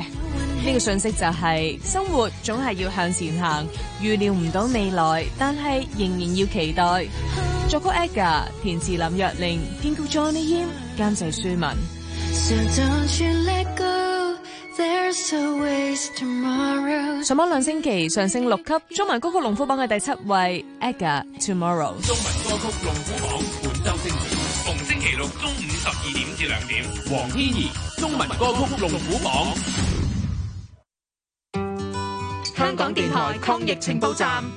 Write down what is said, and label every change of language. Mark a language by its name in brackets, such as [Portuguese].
[Cantonese] 呢、這个信息就系、是、生活总系要向前行，预料唔到未来，但系仍然要期待。作曲 Ega， 填词林若玲，编曲 Johnny Yim， 监制舒文。 [English] So don't you let go. There's always tomorrow. [Cantonese] 上榜两星期，上升六级，中文歌曲龙虎榜嘅第七位 ，Ega Tomorrow。中文歌曲龙虎榜本周升级，逢星期六中午十二点至两点，黄天怡，中文歌曲龙虎榜。香港电台抗疫情报站，